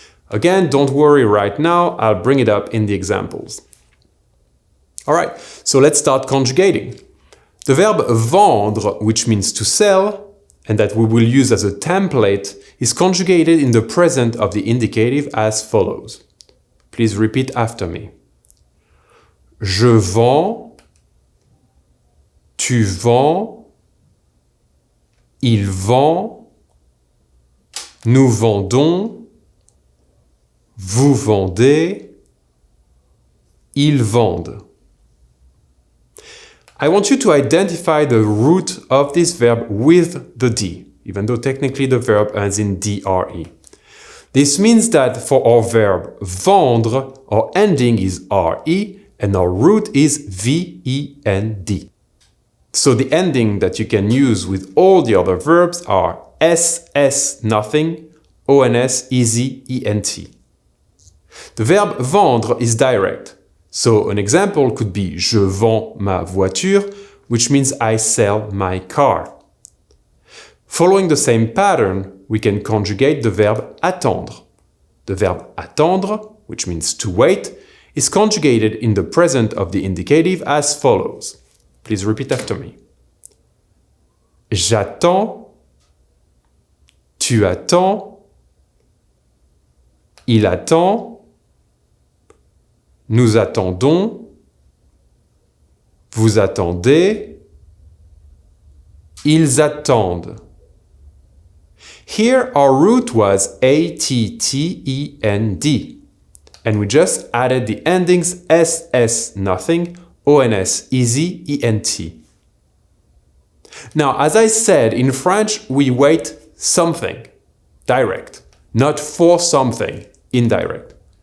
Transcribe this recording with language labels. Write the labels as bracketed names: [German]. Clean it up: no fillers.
[English] Again, don't worry right now, I'll bring it up in the examples. Alright, so let's start conjugating. The verb vendre, which means to sell, and that we will use as a template, is conjugated in the present of the indicative as follows. Please repeat after me. [French] Je vends, tu vends, il vend, nous vendons, vous vendez, ils vendent. [English] I want you to identify the root of this verb with the D, even though technically the verb ends in DRE. This means that for our verb vendre, our ending is RE and our root is VEND. So the ending that you can use with all the other verbs are SS nothing, ONS easy, ENT. The verb vendre is direct. So an example could be [French] je vends ma voiture, [English] which means I sell my car. Following the same pattern, we can conjugate the verb attendre. The verb attendre, which means to wait, is conjugated in the present of the indicative as follows. Please repeat after me. [French] J'attends, tu attends, il attend, nous attendons, vous attendez, ils attendent. [English] Here our root was ATTEND, and we just added the endings SS nothing, ONS easy, ENT. Now, as I said, in French we wait something, direct, not for something, indirect.